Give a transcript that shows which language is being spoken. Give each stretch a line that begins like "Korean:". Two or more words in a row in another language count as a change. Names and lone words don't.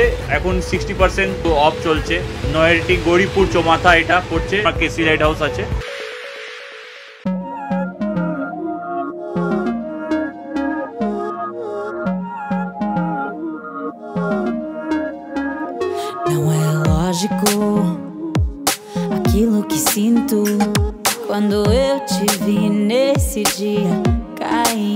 Bangla: এখন 60% অফ চলছে। নয়াটি গৌরীপুর চৌমাথা এটা পড়ছে, কেসি
English: light house
Bangla: আছে।
Portuguese: Não é lógico aquilo que sinto quando eu te vi nesse dia cair.